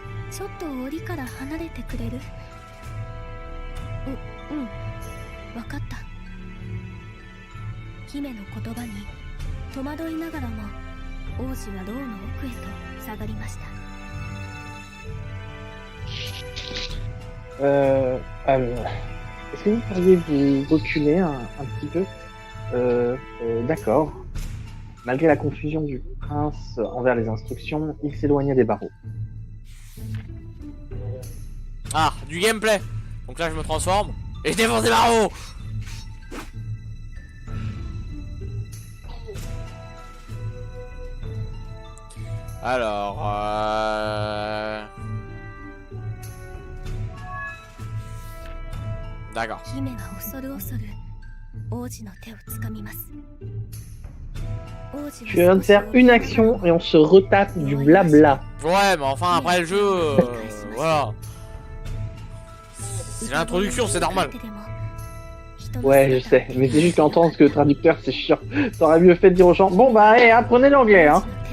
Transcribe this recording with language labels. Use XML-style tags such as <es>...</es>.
<ja>ちょっと檻から離れてくれる？わかった。姫の言葉に戸惑いながらも王子は牢の奥へと下がりました。</ja> <fr>Est-ce que vous pourriez vous reculer un petit peu? D'accord. Malgré la confusion du prince envers les instructions, il s'éloignait des barreaux. Ah, du gameplay. Donc là, je me transforme et je défonce des barreaux. Alors, d'accord.</fr> <ja>姫は恐る恐る王子の手をつかみます。</ja> <fr>Tu viens de faire une action et on se retape du blabla. Ouais, mais enfin, après le jeu, voilà. C'est l'introduction, c'est normal. Ouais, je sais, mais c'est juste qu'entendre que le traducteur, c'est chiant. T'aurais mieux fait de dire aux gens, bon bah, allez, apprenez l'anglais, hein.</fr>